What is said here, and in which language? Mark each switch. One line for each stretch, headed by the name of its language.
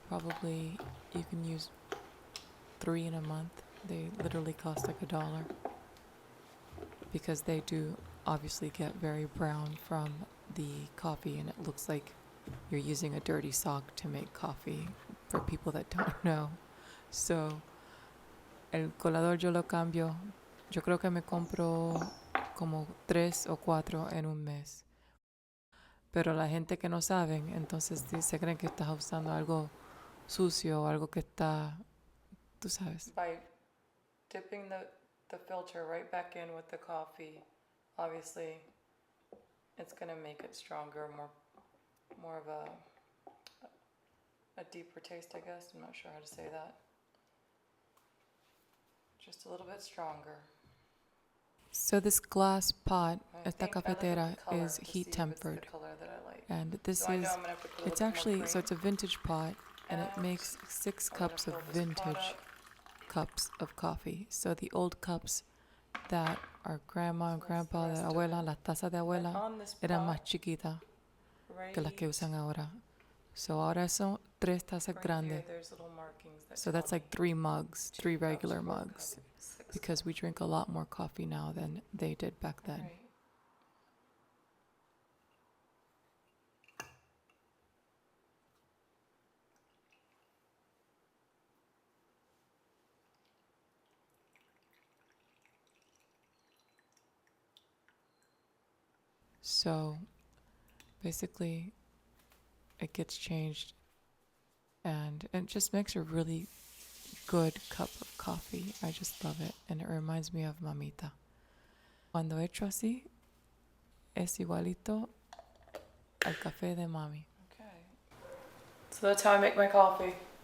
English: Probably you can use 3 in a month. They literally cost like $1, because they do obviously get very brown from the coffee, and it looks like you're using a dirty sock to make coffee, for people that don't know.
Spanish: So el colador yo lo cambio. Yo creo que me compro como 3 o 4 en un mes. Pero la gente que no saben, entonces se creen que estás usando algo sucio o algo que está, tú sabes.
English: By dipping the filter right back in with the coffee, obviously it's going to make it stronger, more of a deeper taste, I guess. I'm not sure how to say that. Just a little bit stronger. So this glass pot,
Spanish: esta cafetera,
English: is heat tempered. And this is, it's actually, so it's a vintage pot, and it makes 6 cups of vintage cups of coffee. So the old cups that our grandma and grandpa,
Spanish: de abuela, las tazas de abuela, eran más chiquitas que las que usan ahora. So ahora son 3 tazas grandes.
English: So that's like 3 mugs, 3 regular mugs, because we drink a lot more coffee now than they did back then. Right. So basically it gets changed, and it just makes a really good cup of coffee. I just love it, and it reminds me of mamita.
Spanish: Cuando hecho así, es igualito al café de mami.
English: Okay. So that's how I make my coffee.